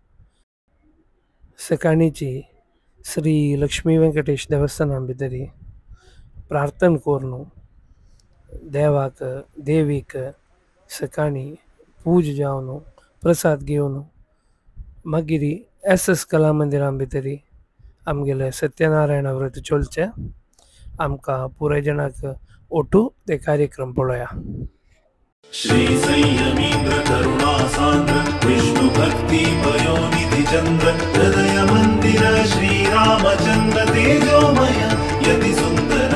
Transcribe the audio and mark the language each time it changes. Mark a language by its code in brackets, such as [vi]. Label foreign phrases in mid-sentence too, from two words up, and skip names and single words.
[kok] सकाळीची श्री लक्ष्मी वेंकटेश देवस्थानां भितरी प्रार्थना करून देवाक देवीक सकाळी पूज जावन प्रसाद घेवन मागीर एस कला मंदिरां भितरी आमगेले सत्यनारायण व्रत चलचे। आमकां पुराय जणांक ओटू ते कार्यक्रम पळोवया। [sa] श्री संयमींद्र करुणा सांद्र विष्णु भक्ति पयोनिधि चंद्र हृदय मंदिर श्री रामचंद्र तेजोमय यति सुंदर।